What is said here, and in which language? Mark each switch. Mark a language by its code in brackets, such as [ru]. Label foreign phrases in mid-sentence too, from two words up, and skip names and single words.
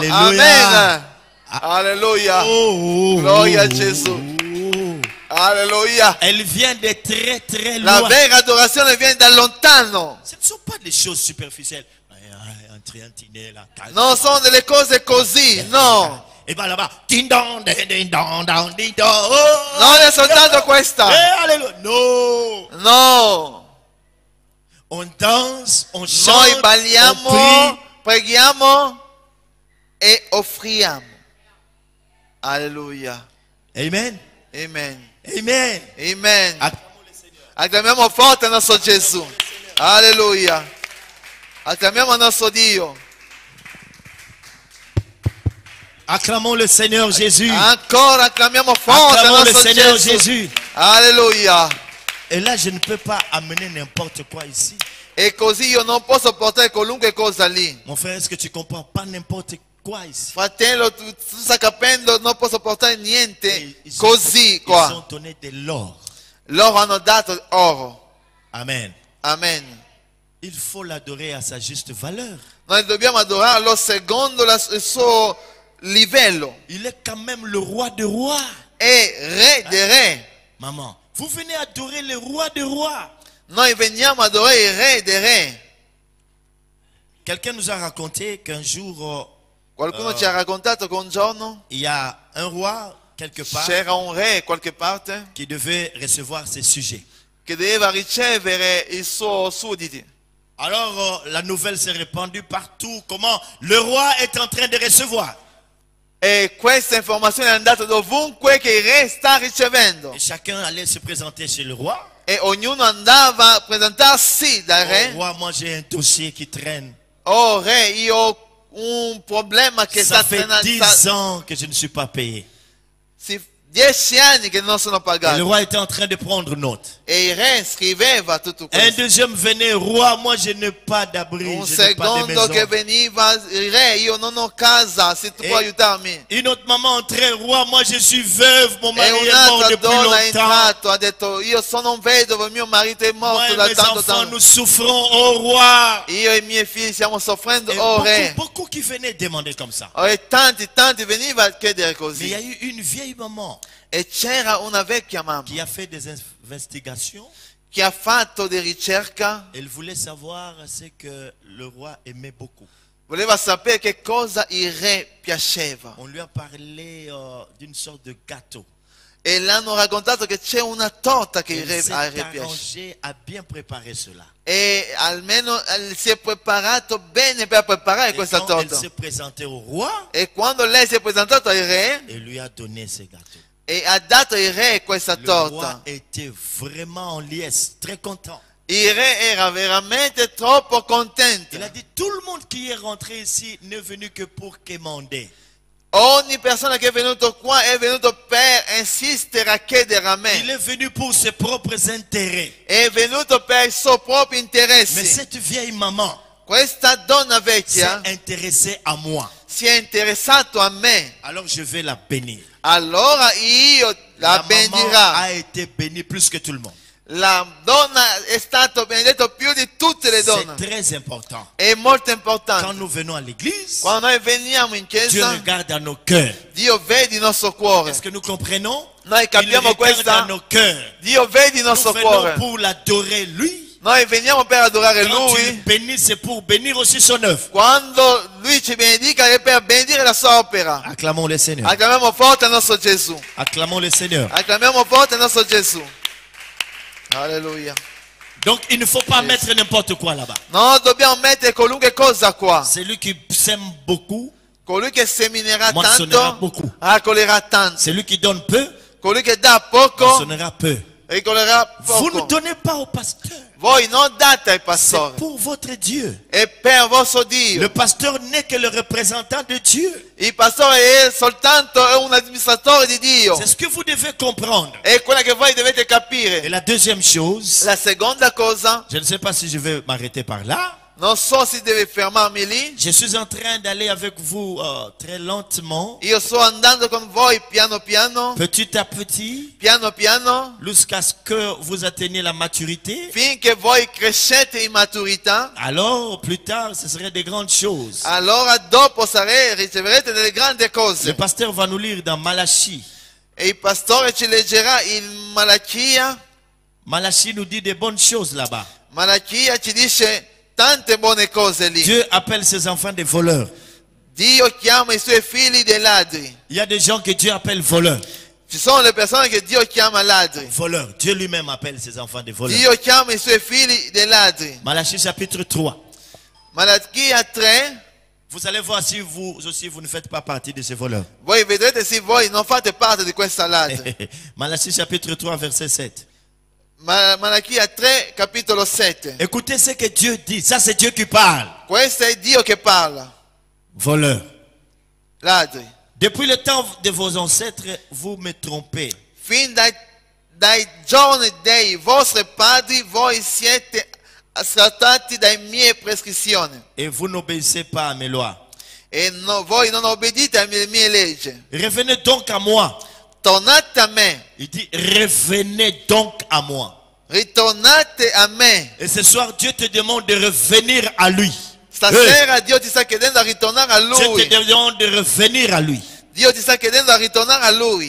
[it] Alleluia. Amen. Alleluia. Oh, Gloria a Gesù. [fr] Alléluia. Elle vient de très très La loin. vraie adoration elle vient [it] da lontano. [fr] Ce ne sont pas des choses superficielles. [it] Non, sono delle cose così, no. [fr] Et bien là-bas, ding dong, ding dong, dong, ding dong. Oh, [it] Non è soltanto questa. [fr] alléluia. Non. [it] No. [fr] On danse, on [it] Noi [fr] chante, on [it] balliamo, [fr] prie. [it] preghiamo e offriamo. Alleluia. Amen. Amen. Amen. Amen. [fr] Acclamiamo le Seigneur. [it] Acclamiamo forte il nostro Gesù. Alleluia. Acclamiamo il nostro Dio. [fr] Acclamons le Seigneur Jésus. [it] Ancora acclamiamo forte il [fr] Acclamons le [it] nostro [fr] Seigneur [it] Gesù. [fr] Jésus. [it] Alleluia. [fr] Et là, je ne peux pas amener n'importe quoi ici. [it] E così io non posso portare qualunque cosa lì. [fr] Mon frère, est-ce que tu comprends? Pas n'importe quoi ici. [it] Fratello, tu stai capendo, non posso portare [fr] Et [it] niente [fr] ils [it] così [fr] ils [it] qua. [fr] ont donné de l'or. [it] Loro hanno dato oro. Amen. Amen. [fr] Il faut l'adorer à sa juste valeur. [it] Noi dobbiamo adorarlo secondo il suo livello. [fr] Il est quand même le roi des rois. [it] È re dei re. [fr] Maman, vous venez adorer le roi des rois. [it] Noi veniamo ad adorare il re dei re. [fr] Quelqu'un nous a raconté qu'un jour, [it] Qualcuno ci ha raccontato che un giorno [fr] il y a un roi quelque part [it] c'era un re qualche parte [fr] qui devait recevoir ses sujets. [it] che doveva ricevere i suoi sudditi. [fr] Alors, la nouvelle s'est répandue partout. Comment le roi est en train de recevoir. [it] E questa informazione è andata dovunque che il re sta ricevendo. [fr] Et chacun allait se présenter chez le roi. [it] E ognuno andava a presentarsi dal Oh, re. [fr] roi, moi j'ai un dossier qui traîne. [it] Oh re, io ho un problema che [fr] Ça [it] sta [fr] fait [it] trainando. [fr] 10 ans que je ne suis pas payé. [it] 10 anni che non sono [fr] Et le [it] pagato. [fr] roi était en train de prendre note. [it] E il re scriveva tutto [fr] Un [it] questo. [fr] deuxième venait, roi, moi je n'ai pas d'abri, [it] Un [fr] je n'ai pas de [it] secondo che [fr] maison. [it] veniva, il re, io non ho casa, se tu E- puoi aiutarmi. [fr] Une autre maman entrait, roi, moi je suis veuve, mon [it] E [fr] mari est mort [it] un'altra [fr] depuis [it] donna è [fr] longtemps. [it] entrato, ha detto, io sono un vedovo, mio marito è [fr] Moi [it] morto [fr] et [it] da [fr] mes [it] tanto [fr] enfants, [it] tempo. [fr] nous souffrons, oh roi. [it] Io e i miei figli stiamo soffrendo, [fr] Et [it] oh re. [fr] beaucoup qui venaient demander comme ça. [it] E tanti venivano a chiedere [fr] Mais il y a [it] così. [fr] eu une vieille maman [it] E c'era una vecchia mamma [fr] qui a fait des investigations. [it] che ha fatto di ricerca, [fr] Elle voulait savoir ce que le roi aimait beaucoup. [it] voleva sapere che cosa il re piaceva. [fr] On lui a parlé d'une sorte de gâteau. [it] E l'hanno raccontato che c'è una torta che il [fr] Elle [it] re, [fr] s'est [it] al re piace. [fr] arrangée à bien préparer cela. [it] E almeno si è preparato bene per preparare [fr] Et [it] questa [fr] quand elle [it] torta. [fr] s'est présentée au roi, [it] E quando lei si è presentata al re [fr] elle lui a donné ce gâteau. [it] e ha dato al re questa [fr] Le [it] torta, [fr] roi était vraiment en liesse, très content. [it] il re era veramente troppo contento. [fr] Il a dit, tout le monde qui est rentré ici n'est venu que pour quémander. [it] Ogni persona che è venuto qua è venuto per insistere a chiedere a [fr] Il [it] me. [fr] est venu pour ses propres intérêts. [it] È venuto per i suoi propri [fr] Mais [it] interessi. [fr] cette vieille maman [it] Questa donna [fr] s'est [it] vecchia [fr] intéressée à moi. [it] si è interessato a me. [fr] Alors je vais la bénir. [it] Allora io la [fr] La maman [it] bendirà. [fr] a été bénie plus que tout le monde. [it] La donna è stata benedetta più di tutte le [fr] C'est [it] donne. [fr] très important. [it] È molto [fr] Quand [it] importante. [fr] nous venons à l'église, [it] Quando noi veniamo in [fr] Dieu [it] chiesa, [fr] regarde à nos cœurs. [it] Dio vede il nostro cuore. [fr] Est-ce que nous comprenons? [it] Noi [fr] Il [it] capiamo [fr] regarde à [it] questa. [fr] nos cœurs. [it] Dio vede il [fr] Nous [it] nostro [fr] venons [it] cuore. [fr] pour l'adorer lui. [it] Noi veniamo per adorare [fr] Quand tu le [it] Lui. [fr] bénis, c'est pour bénir aussi son œuvre. [it] Quando Lui ci benedica è per benedire la sua opera. [fr] Acclamons le Seigneur. [it] Acclamiamo forte il nostro Gesù. [fr] Acclamons le Seigneur. [it] Acclamiamo forte il nostro Gesù. Alleluia. [fr] Donc il ne faut pas mettre n'importe quoi là-bas. [it] Non dobbiamo mettere qualunque cosa qua. [fr] Celui qui sème beaucoup, [it] Colui che seminerà [fr] moissonnera [it] tanto, [fr] beaucoup. [it] raccoglierà tanto. [fr] Celui qui donne peu, [it] Colui che dà poco, [fr] moissonnera peu. [it] raccoglierà [fr] Vous ne [it] poco. [fr] donnez pas au pasteur. [it] Voi non date ai [fr] C'est [it] pastori. [fr] pour votre Dieu. [it] È per vostro Dio. [fr] Le pasteur n'est que le représentant de Dieu. [it] Il pastore è soltanto un amministratore di Dio. [fr] C'est ce que vous devez comprendre. [it] È quella che voi dovete [fr] Et [it] capire. [fr] la deuxième chose, [it] La seconda cosa, [fr] je ne sais pas si je vais m'arrêter par là. [it] non so se deve fermarmi lì. [fr] Je suis en train d'aller avec vous très lentement, [it] Io sto andando con voi piano piano, [fr] petit à petit, [it] piano piano, [fr] jusqu'à ce que vous atteigniez la maturité. [it] finché voi crescete in maturità. [fr] Alors, plus tard, ce serait des grandes choses. [it] Allora dopo riceverete delle grandi [fr] Le [it] cose. [fr] pasteur va nous lire dans Malachie. [it] E il pastore ci leggerà in Malachia. [fr] Malachie nous dit des bonnes choses là-bas. [it] Malachia ci dice tante buone cose lì. [fr] Dieu appelle ses enfants des voleurs. [it] Dio chiama i suoi figli dei ladri. [fr] Il y a des gens que Dieu appelle voleurs. [it] Ci sono le persone che Dio chiama ladri. [fr] Voleurs. Dieu lui-même appelle ses enfants des voleurs. [it] Dio chiama i suoi figli dei ladri. [fr] Malachie chapitre 3. [it] Malachia 3. [fr] Vous allez voir si vous aussi vous ne faites pas partie de ces voleurs. [it] Voi vedrete se voi non fate parte di questa ladri. [fr] Malachie chapitre 3 verset 7. [it] Malachia 3 capitolo 7. [fr] Écoutez ce que Dieu dit. Ça c'est Dieu qui parle. [it] Questo è Dio che parla. [fr] Voleurs. [it] Ladri. [fr] Depuis le temps de vos ancêtres, vous me trompez. [it] Fin dai giorni dei vostri padri voi siete assaltati dalle mie prescrizioni. [fr] Et vous n'obéissez pas à mes lois. [it] E voi non obbedite alle mie leggi. [fr] Revenez donc à moi. [it] Tornate a me. [fr] Il dit revenez donc à moi. [it] Ritornate a me. [fr] Et ce soir, Dieu te demande de revenir à lui. [it] Stasera Dio ti sta chiedendo a ritornare a [fr] Dieu [it] Lui. [fr] te demande de revenir à lui. [it] Dio ti sta chiedendo a ritornare a Lui.